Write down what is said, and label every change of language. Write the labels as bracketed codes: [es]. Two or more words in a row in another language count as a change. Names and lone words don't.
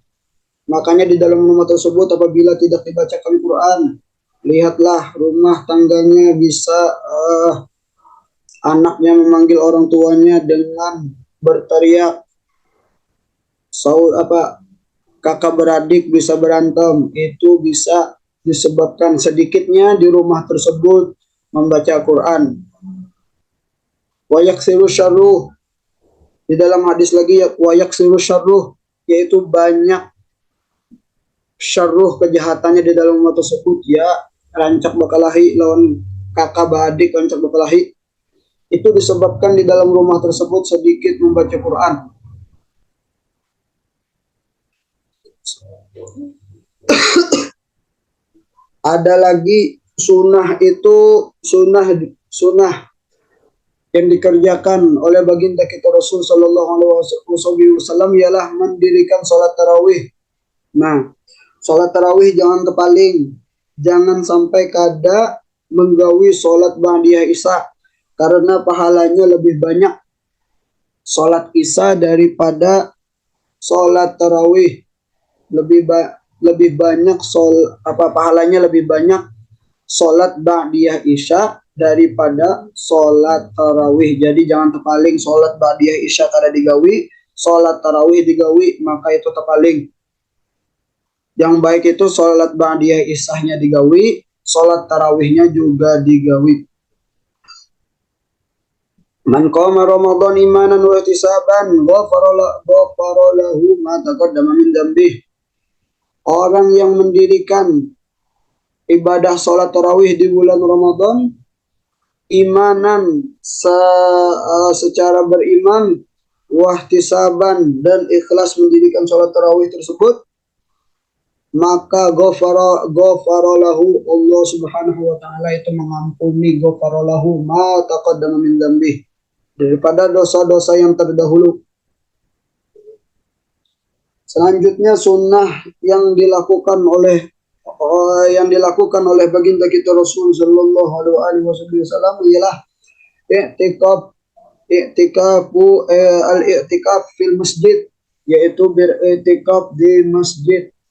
[id] Makanya di dalam rumah tersebut apabila tidak dibacakan Quran, lihatlah rumah tangganya bisa anaknya memanggil orang tuanya dengan berteriak, kakak beradik bisa berantem. Itu bisa disebabkan sedikitnya di rumah tersebut membaca Quran. [ar] ويكثر شره, [id] di dalam hadis lagi [ar] ويكثر شره, [id] yaitu banyak syarruh kejahatannya di dalam rumah tersebut, [min] ya rancak bakalahi lawan kakak beradik rancak bakalahi. [id] Itu disebabkan di dalam rumah tersebut sedikit membaca Quran. Ada lagi sunnah yang dikerjakan oleh baginda kita Rasul [ar] صلى الله عليه وسلم [id] ialah mendirikan salat tarawih. [bjn] Nah, salat tarawih jangan terpaling, jangan sampai kada menggawi salat ba'diyah isya, karena pahalanya lebih banyak salat isya daripada salat tarawih. Pahalanya lebih banyak salat ba'diyah isya daripada salat tarawih. Jadi jangan terpaling, salat ba'diyah isya kada digawi, salat tarawih digawi, maka itu terpaling. Yang baik itu salat ba'diyah isyanya digawi, salat tarawihnya juga digawi. [ar] من قام رمضان إيمانا واحتسابا غفر له ما تقدم من ذنبه. [id] Orang yang mendirikan ibadah salat tarawih di bulan Ramadan imanan secara beriman, wahtisaban dan ikhlas mendirikan salat tarawih tersebut, maka [ar] غفر له, الله سبحانه وتعالى [id] itu mengampuni [ar] غفر له ما تقدم من ذنبه, [id] daripada dosa-dosa yang terdahulu. Selanjutnya sunnah yang dilakukan oleh baginda kita Rasul [ar] صلى الله عليه وسلم [id] ialah [ar] الاعتكاف في المسجد, [id] yaitu beriktikaf di masjid.